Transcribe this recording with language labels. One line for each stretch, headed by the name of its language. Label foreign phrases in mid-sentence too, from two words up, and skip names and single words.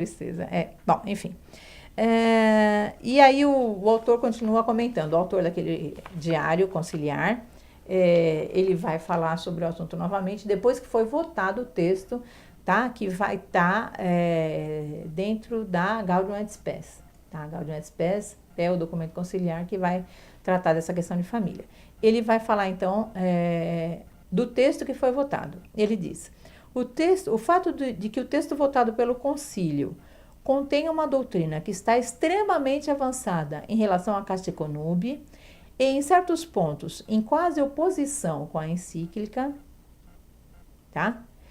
Portuguese: Tristeza. Bom, enfim. E aí o autor continua comentando, o autor daquele diário conciliar, ele vai falar sobre o assunto novamente, depois que foi votado o texto, tá? Que vai estar dentro da Gaudium et Spes. Tá? Gaudium et Spes é o documento conciliar que vai tratar dessa questão de família. Ele vai falar, então, do texto que foi votado. Ele diz: O fato de que o texto votado pelo concílio contém uma doutrina que está extremamente avançada em relação à Casta Econube e, em certos pontos, em quase oposição com a encíclica, tá?